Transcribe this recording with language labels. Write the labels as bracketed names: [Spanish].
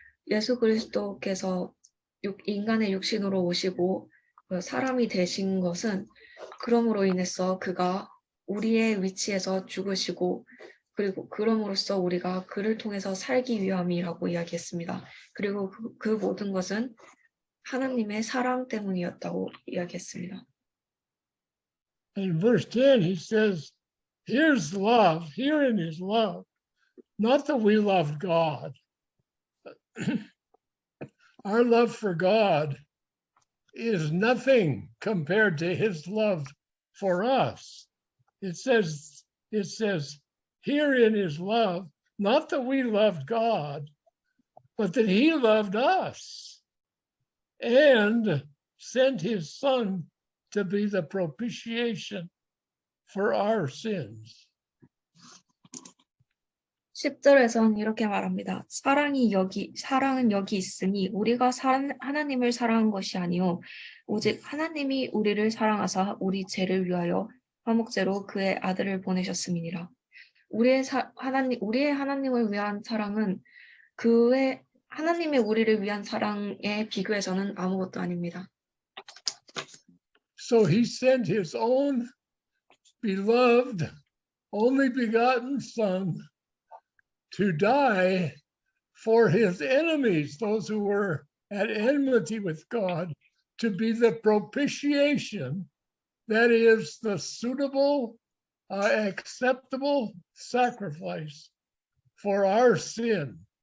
[Korean] 예수 그리스도께서 인간의 육신으로 오시고 사람이 되신 것은 그럼으로 인해서 그가 우리의 위치에서 죽으시고 그리고 그럼으로써 우리가 그를 통해서 살기 위함이라고 이야기했습니다. 그리고 그 모든 것은 하나님의 사랑 때문이었다고 이야기했습니다. [English] in verse 10, he says, here's love, herein is love. Not that we loved God. Our love for God is nothing compared to his love for us. It says, herein is love, not that we loved God, but that he loved us and sent his son to be the propitiation for our sins. [Korean] 10절에서는 이렇게 말합니다. 사랑은 여기 있으니 우리가 하나님을 사랑한 것이 아니요 오직 하나님이 우리를 사랑하사 우리 죄를 위하여 화목제로 그의 아들을 보내셨음이니라. 우리의 하나님을 위한 사랑은 하나님의 우리를 위한 사랑에 비교해서는 아무것도 아닙니다. [English] So he sent his own beloved, only begotten son to die for his enemies, those who were at enmity with God, to be the propitiation, that is the suitable, acceptable sacrifice for our sin.